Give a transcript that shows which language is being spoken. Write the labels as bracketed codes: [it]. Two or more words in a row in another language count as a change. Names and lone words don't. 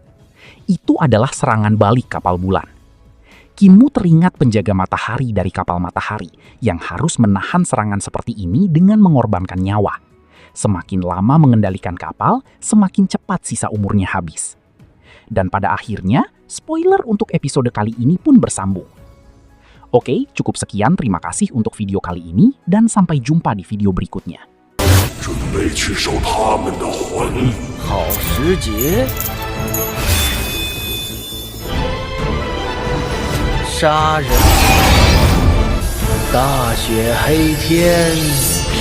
[id] Itu adalah serangan balik kapal bulan. Qin Mu teringat penjaga matahari dari kapal matahari yang harus menahan serangan seperti ini dengan mengorbankan nyawa. Semakin lama mengendalikan kapal, semakin cepat sisa umurnya habis. Dan pada akhirnya, spoiler untuk episode kali ini pun bersambung. Oke, cukup sekian. Terima kasih untuk video kali ini dan sampai jumpa di video berikutnya. [zh] 准备去受他们的魂。好时节，杀人！大雪黑天。